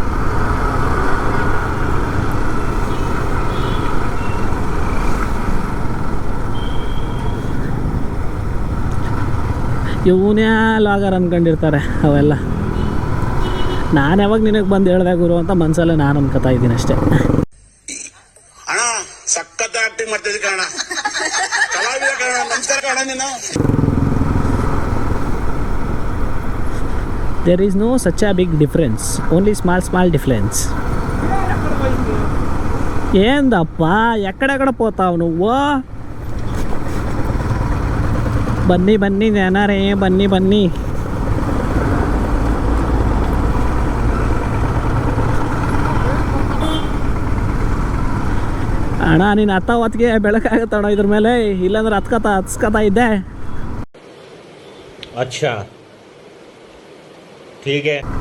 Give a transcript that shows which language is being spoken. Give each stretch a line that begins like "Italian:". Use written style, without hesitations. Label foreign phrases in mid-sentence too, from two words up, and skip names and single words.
Kannada: ಇವನೇ ಲಾಗರ್ ಅನ್ಕೊಂಡಿರ್ತಾರೆ ಅವೆಲ್ಲ. ನಾನು ಯಾವಾಗ ನಿನಗೆ ಬಂದು ಹೇಳ್ದೆ ಗುರು ಅಂತ ಮನಸ್ಸಲ್ಲೇ ನಾನು ಅನ್ಕೋತಾ ಇದ್ದೀನಿ ಅಷ್ಟೇ. ಸಖತ್ ಆಕ್ಟಿಂಗ್ ಮಾಡ್ತಿದ್ದೆ ಕಾರಣ ಕಲಾವಿದ ಕಾರಣ. ನಮಸ್ಕಾರ ಕಾರಣ ನೀನು.
English: There is no such a big difference, only small difference.
Telugu: ఏందప్ప ఎక్కడెక్కడ పోతావు నువ్వు? బన్నీ బన్నీ నేనారే బన్నీ బన్నీ.
Kannada: ಅಣ್ಣ ನೀನು ಹೊತ್ತಿಗೆ ಬೆಳಕಾಗತ್ತಣ್ಣ ಇದ್ರ ಮೇಲೆ, ಇಲ್ಲಾಂದ್ರೆ ಹತ್ಸ್ಕೊತಾ ಇದ್ದೆ. ಅಚ್ಚಾ ಹೀಗೆ